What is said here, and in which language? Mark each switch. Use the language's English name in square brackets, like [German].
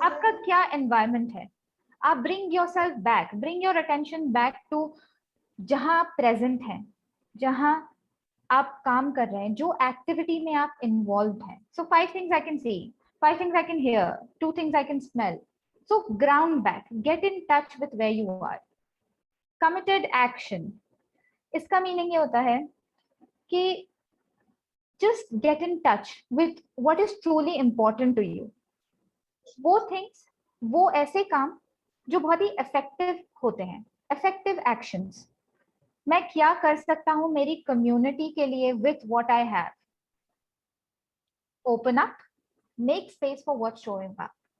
[Hindi] आपका क्या एनवायरनमेंट है, आप [English] bring yourself back, bring your attention back to [Hindi] जहां आप प्रेजेंट हैं, जहां आप काम कर रहे हैं, जो एक्टिविटी में आप इन्वॉल्व हैं। [English] So 5 things I can see, 5 things I can hear, 2 things I can smell. So ground back, get in touch with where you are. Committed action, [Hindi] इसका मीनिंग ये होता है कि [English] just get in touch with what is truly important to you. [Hindi] वो things, वो ऐसे काम जो बहुत ही इफेक्टिव होते हैं, इफेक्टिव एक्शंस। मैं क्या कर सकता हूं मेरी कम्युनिटी के लिए [English] With what I have. Open up, make space for what's showing up.